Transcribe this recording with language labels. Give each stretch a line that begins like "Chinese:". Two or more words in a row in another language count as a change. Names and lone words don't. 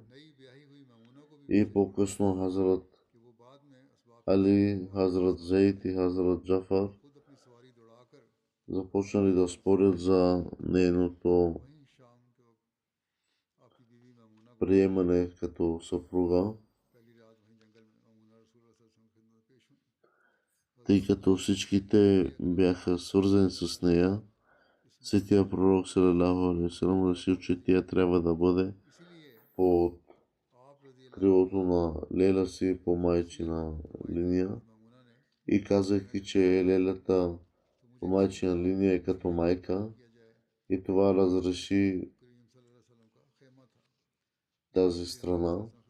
Bulgarian: И по-късно Хазрат Али, Хазрат Зейд и Хазрат Джафар започнали да спорят за нейното приемане като съпруга. тъй като всичките бяха свързани с нея, светия пророк
Arabic: صلى الله عليه وسلم
Bulgarian: решил, че тя трябва да бъде под крилото на Лейла си по майчина линия и казвайки, че Лейлата по майчина линия е като майка и това разреши тази страна.